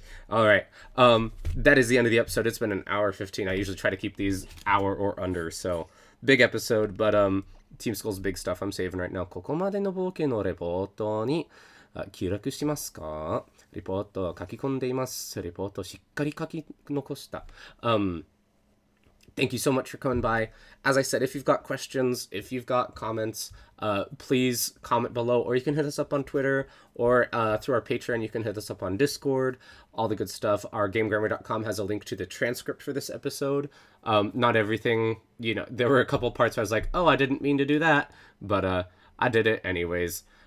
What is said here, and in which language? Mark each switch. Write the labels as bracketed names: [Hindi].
[English] All right. That is the end of the episode. It's been an hour 15. I usually try to keep these hour or under. So big episode, but Team Skull's big stuff I'm saving right now. [Japanese] ここまでの冒険のレポートに記録しますか? レポート書き込んでいます。レポートしっかり書き残した。 [English] thank you so much for coming by. As I said, if you've got questions, if you've got comments, please comment below, or you can hit us up on Twitter, or through our Patreon, you can hit us up on Discord, all the good stuff. Our GameGrammar.com has a link to the transcript for this episode. Not everything, there were a couple parts where I was like, oh, I didn't mean to do that, but I did it anyways.